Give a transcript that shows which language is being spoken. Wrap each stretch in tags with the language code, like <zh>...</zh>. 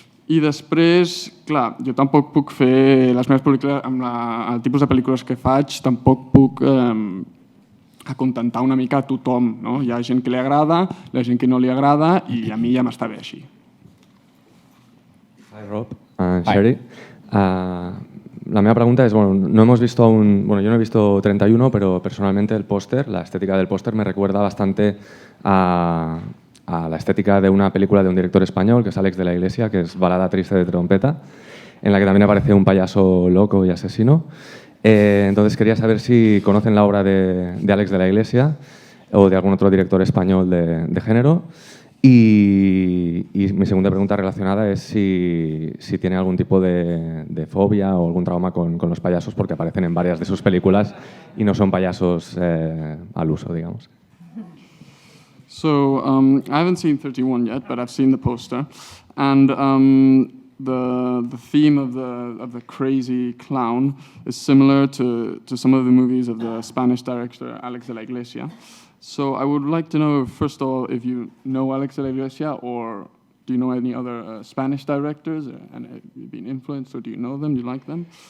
<ca>I després, clar, jo tampoc puc fer les meves pel·lícules, amb el tipus de pel·lícules que faig, tampoc puc acontentar una mica a tothom, no? Hi ha gent que li agrada, hi ha gent que no li agrada, i a mi ja m'està bé així.</ca> <en>Hi, Rob. Sherry.</en> <ca>La meva pregunta</ca> <es>es, no hemos visto aún, yo no he visto 31, pero personalmente el póster, la estética del póster me recuerda bastante a la estética de una película de un director español, que es Alex de la Iglesia, que es Balada triste de trompeta, en la que también aparece un payaso loco y asesino. Entonces quería saber si conocen la obra de Alex de la Iglesia o de algún otro director español de género. Y mi segunda pregunta relacionada es si tiene algún tipo de fobia o algún trauma con los payasos, porque aparecen en varias de sus películas y no son payasos al uso, digamos.</es> <en>So, I haven't seen 31 yet, but I've seen the poster. And the theme of the crazy clown is similar to some of the movies of the Spanish director Alex de la Iglesia. So I would like to know, first of all, if you know Alex de la Iglesia, or do you know any other Spanish directors, and have you been influenced, or do you know them, do you like them?</en>